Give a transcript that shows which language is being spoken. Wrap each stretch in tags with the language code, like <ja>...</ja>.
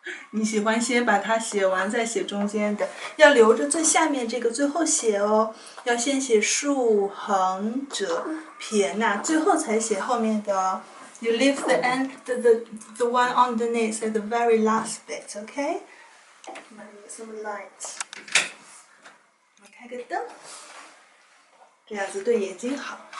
<zh>你喜欢先把它写完再写中间的，要留着最下面这个最后写哦。要先写竖横折撇捺，最后才写后面的哦。</zh> <en>You leave the end, the one underneath at the very last bit, okay? Some lights.</en> <zh>我开个灯，这样子对眼睛好。</zh>